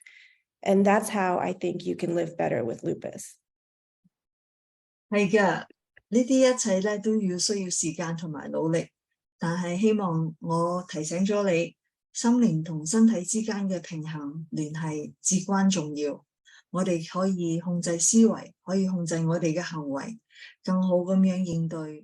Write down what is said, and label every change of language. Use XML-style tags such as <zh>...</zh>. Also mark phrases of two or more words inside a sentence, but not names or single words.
<en>And that's how I think you can live better with lupus.</en> <yue>係㗎，呢啲一切咧都需要時間同埋努力，但係希望我提醒咗你，心靈同身體之間嘅平衡聯繫至關重要。我哋可以控制思維，可以控制我哋嘅行為， 更好咁樣應對</yue>